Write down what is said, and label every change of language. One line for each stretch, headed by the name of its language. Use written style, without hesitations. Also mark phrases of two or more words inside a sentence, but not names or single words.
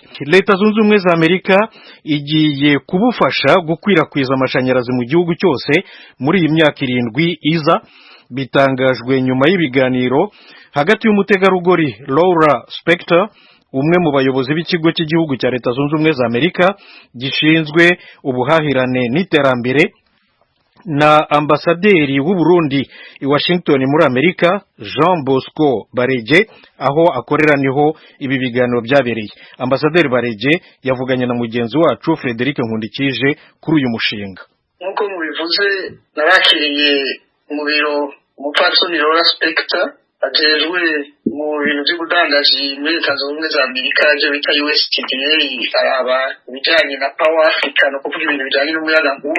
Kinyarwanda: Leta Zunze Ubumwe za Amerika igiye kubufasha gukwirakwiza amashanyarazi mu gihugu cyose muri iyi myaka 7 iza, bitangajwe nyuma y'ibiganiro hagati y'umutegarugori Laura Spector, umwe mu bayobozi b'ikigo cy'igihugu cya Leta Zunze Ubumwe za Amerika gishinzwe ubuhahirane n'iterambere, na ambasaderi w'u Burundi i Washington muri Amerika Jean Bosco Bareje, aho akorera niho ibi biganiro byabereye. Ambasaderi Bareje yavuganye na mugenzi wacu Frederic Nkundikije kuri uyu mushinga.
Rundi: Nkuko mubivuze, narakiriye mu biro umupfasoni Laura Spector ajejwe mu bintu by'ubudandaji muri Leta Zunze Ubumwe za Amerika, ibyo bita USTDA, araba ibijyanye na Power Africa, no kuvuga ibintu bijyanye n'umuyagankuba.